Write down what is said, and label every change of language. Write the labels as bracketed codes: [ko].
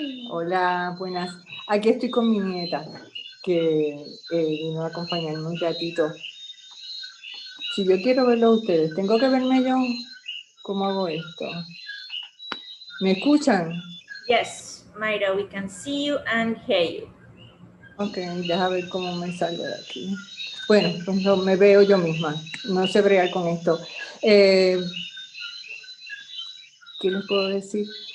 [es] Hola, buenas. Aquí estoy con mi nieta, que vino a acompañarme un ratito. Si yo quiero verlo a ustedes, ¿tengo que verme yo? ¿Cómo hago esto? ¿Me escuchan? [en] Yes, Mayra, we can see you and hear you. [es] Ok, deja ver cómo me salgo de aquí. Bueno, pues no, me veo yo misma. No sé bregar con esto. ¿Qué les puedo decir?